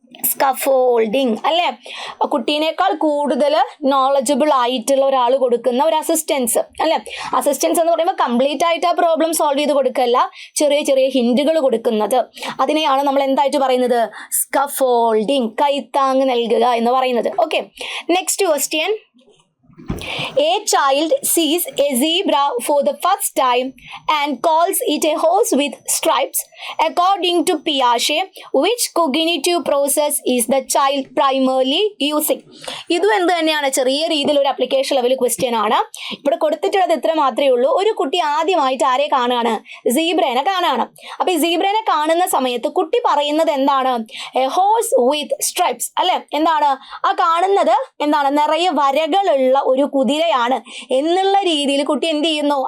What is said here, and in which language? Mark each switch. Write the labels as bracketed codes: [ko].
[ml] Scaffolding അല്ലേ? കുട്ടീനേക്കാൾ കൂടുതൽ knowledgeable ആയിട്ടുള്ള ഒരാൾ കൊടുക്കുന്ന ഒരു അസിസ്റ്റൻസ് അല്ലേ? അസിസ്റ്റൻസ് എന്ന് പറയുമ്പോൾ കംപ്ലീറ്റ് ആയിട്ട് ആ പ്രോബ്ലം സോൾവ് ചെയ്ത് കൊടുക്കല്ല, ചെറിയ ചെറിയ ഹിന്റുകൾ കൊടുക്കുന്നത്. അതിനെയാണ് നമ്മൾ എന്തായിട്ട് പറയുന്നത്? സ്കഫോൾഡിങ്, കൈത്താങ് നൽകുക എന്ന് പറയുന്നത്. [en] Okay, next question. A child sees a zebra for the first time and calls it a horse with stripes. According to Piaget, which cognitive process is the child primarily using? [ml] ഇതും എന്ത് തന്നെയാണ്, ചെറിയ രീതിയിൽ ഒരു application level question ആണ്. ഇവിടെ കൊടുത്തിട്ടുള്ളത് ഇത്ര മാത്രമേ ഉള്ളൂ. ഒരു കുട്ടി ആദ്യമായിട്ട് ആരെ കാണുകയാണ്? സീബ്രേനെ കാണുകയാണ്. അപ്പോൾ ഈ സീബ്രേനെ കാണുന്ന സമയത്ത് കുട്ടി പറയുന്നത് എന്താണ്? [en] a horse with stripes [ml] അല്ലെ? എന്താണ് ആ കാണുന്നത്? എന്താണ്? നിറയെ വരകളുള്ള ഒരു കുതിരയാണ് എന്നുള്ള രീതിയിൽ കുട്ടി എന്ത് ചെയ്യുന്നു?